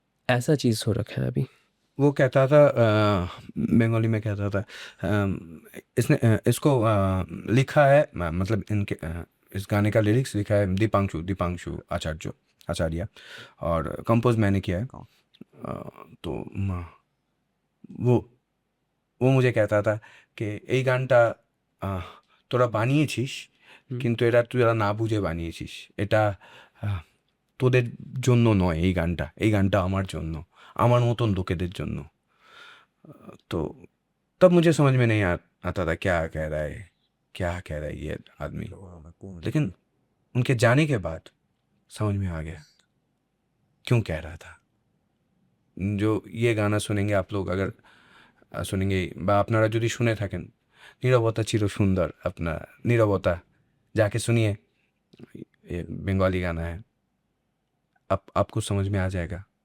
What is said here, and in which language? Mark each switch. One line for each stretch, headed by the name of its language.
Hindi: ऐसा चीज़ हो रखा है अभी. वो कहता था बंगाली में कहता था इसने इसको लिखा है मतलब इनके इस गाने का लिरिक्स लिखा है दीपांशु आचार्य और कंपोज मैंने किया है. तो वो वो मुझे कहता था कि
Bangla: এই গানটা তোরা বানিয়েছিস কিন্তু এটা তোরা না বুঝে বানিয়েছিস, এটা তোদের জন্য নয়, এই গানটা আমার জন্য, আমার মতন লোকেদের জন্য.
Hindi: तो तब मुझे समझ में नहीं आता था क्या कह रहा है ये आदमी. लेकिन उनके जाने के बाद समझ में आ गया क्यों कह रहा था. जो ये गाना सुनेंगे आप लोग, अगर सुनेंगे
Bangla: বা আপনারা যদি শুনে থাকেন, নীরবতা চির সুন্দর,
Hindi: अपना नीरवता जाके सुनिए, ये बंगाली गाना है, आपको समझ में आ जाएगा.